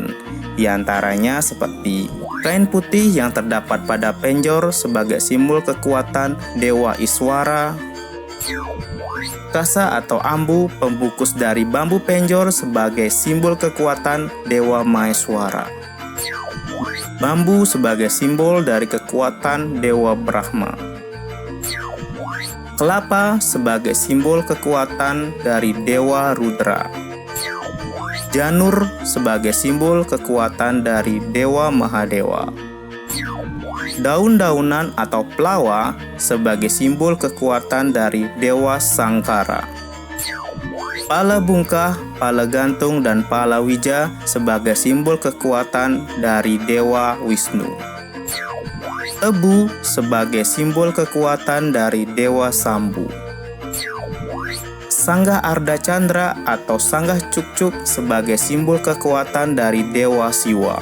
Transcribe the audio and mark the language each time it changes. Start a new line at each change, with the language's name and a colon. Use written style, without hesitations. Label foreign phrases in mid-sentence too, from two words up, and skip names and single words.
Indonesian: Di antaranya seperti kain putih yang terdapat pada penjor sebagai simbol kekuatan Dewa Iswara, kasa atau ambu pembungkus dari bambu penjor sebagai simbol kekuatan Dewa Maheswara, bambu sebagai simbol dari kekuatan Dewa Brahma, Kelapa sebagai simbol kekuatan dari Dewa Rudra. Janur sebagai simbol kekuatan dari Dewa Mahadewa. Daun-daunan atau plawa sebagai simbol kekuatan dari Dewa Sangkara. Pala bungkah, pala gantung, dan pala wija sebagai simbol kekuatan dari Dewa Wisnu. Tebu sebagai simbol kekuatan dari Dewa Sambu. Sanggah Arda Candra atau Sanggah Cukcuk sebagai simbol kekuatan dari Dewa Siwa.